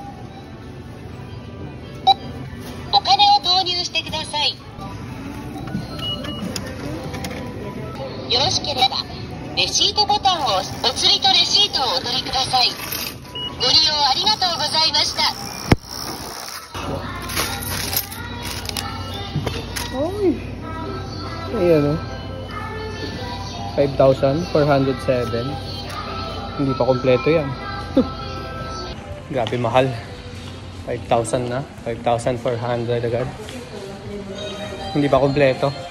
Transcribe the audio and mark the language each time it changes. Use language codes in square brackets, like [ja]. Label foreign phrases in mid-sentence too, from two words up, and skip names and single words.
[ja] お金を投入してください。よろしければレシートボタンを押す。お釣りとレシートをお取りください。ご利用ありがとうございました。 [tl] Ayan o. 5,407. Hindi pa kompleto yan. Grabe mahal. 5,000 na. 5,400 agad. Hindi pa kompleto.